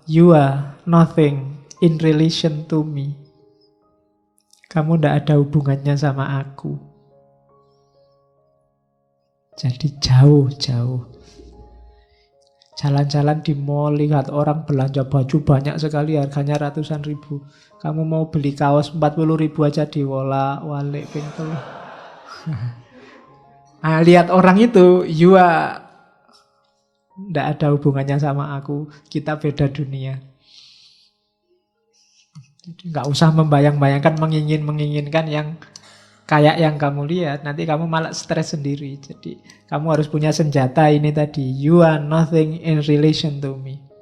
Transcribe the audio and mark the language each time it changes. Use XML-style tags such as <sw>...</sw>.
<en>You are nothing in relation to me.</en> <id>Kamu tidak ada hubungannya sama aku. Jadi jauh-jauh. Jalan-jalan di mall, lihat orang belanja baju banyak sekali, harganya ratusan ribu. Kamu mau beli kaos 40.000 aja diwolak-walik pintu. Nah, lihat orang itu,</id> <en>you are</en> <id>tidak ada hubungannya sama aku. Kita beda dunia. Nggak usah membayang-bayangkan, menginginkan yang kayak yang kamu lihat. Nanti kamu malah stres sendiri. Jadi kamu harus punya senjata ini tadi.</id> <en>You are nothing in relation to me.</en>